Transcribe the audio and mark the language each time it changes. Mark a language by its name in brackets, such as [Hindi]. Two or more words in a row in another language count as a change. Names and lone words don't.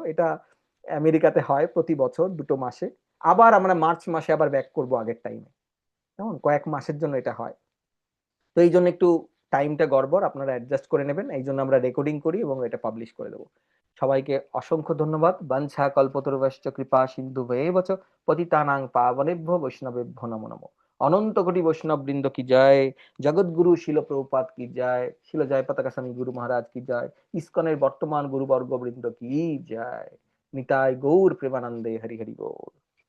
[Bangla] এটা আমেরিকাতে হয় প্রতি বছর 2 মাসে। আবার আমরা মার্চ মাসে আবার ব্যাক করব আগের টাইমে, কেমন কয়েক মাসের জন্য এটা হয়। তো এই জন্য একটু টাইমটা গড়বড়, আপনারা অ্যাডজাস্ট করে নেবেন। এই জন্য আমরা রেকর্ডিং করি এবং এটা পাবলিশ করে দেবো। সবাইকে অসংখ্য ধন্যবাদ। [Sanskrit] বাঞ্ছা কল্পতরুভ্যশ্চ কৃপা সিন্ধুভ্যেব চ পতিতানাং পাবনেভ্যো বৈষ্ণবেভ্যো নমো নমো। [Bangla] অনন্ত কোটি বৈষ্ণব বৃন্দ কি জয়, জগৎগুরু শিল প্রভুপাদ কি জয়, শিল জয় পতাকা স্বামী গুরু মহারাজ কি জয়, ইসকনের বর্তমান গুরুবর্গ বৃন্দ কি জয়, নিতাই গৌর প্রেমানন্দে হরি হরি বল।